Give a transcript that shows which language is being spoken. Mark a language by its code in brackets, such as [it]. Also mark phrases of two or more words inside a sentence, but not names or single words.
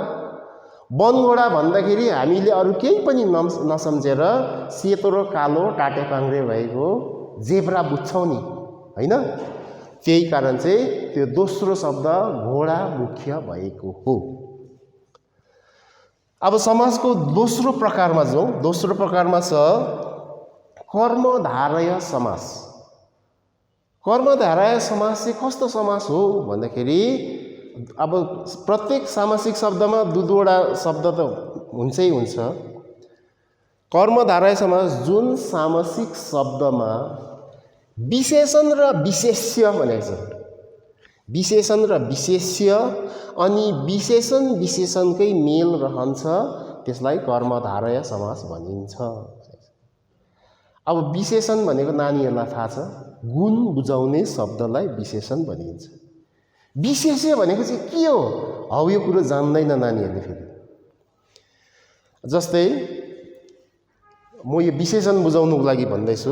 [ne] वनघोडा भन्दाखेरि हामीले अरू केही पनि नसम्झेर सेतो र कालो टाटे पाङ्ग्रे भएको जेब्रा बुझ्छौँ नि हैन। त्यही कारण चाहिँ त्यो दोस्रो शब्द घोडा मुख्य भएको हो। अब समासको दोस्रो प्रकारमा जाउँ। दोस्रो प्रकारमा छ कर्मधारय समास। कर्मधारय समास चाहिँ कस्तो समास हो भन्दाखेरि अब प्रत्येक सामासिक शब्दमा दुईवटा शब्द त हुन्छै हुन्छ। कर्मधारय समास जुन सामासिक शब्दमा विशेषण र विशेष्य भनेको छ। विशेषण र विशेष्य अनि विशेषण विशेषणकै मेल रहन्छ त्यसलाई कर्मधारय समास भनिन्छ। अब विशेषण भनेको नानीहरूलाई थाहा छ, गुण बुझाउने शब्दलाई विशेषण भनिन्छ। विशेष्य भनेको चाहिँ के हो हौ यो कुरो जान्दैन नानीहरूले। फेरि जस्तै म यो विशेषण बुझाउनुको लागि भन्दैछु।